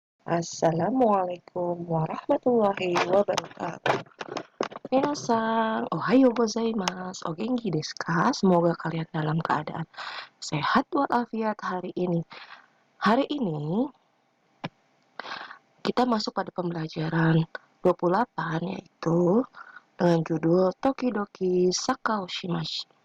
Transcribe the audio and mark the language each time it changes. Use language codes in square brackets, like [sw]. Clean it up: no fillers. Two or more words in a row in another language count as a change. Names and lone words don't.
[ar] السلام عليكم ورحمة الله وبركاته. [ja] 皆さん、おはようございます. お元気ですか? [id] Semoga kalian dalam keadaan sehat walafiat hari ini. Hari ini kita masuk pada pembelajaran 28, yaitu dengan judul Tokidoki Sakao Shimashi.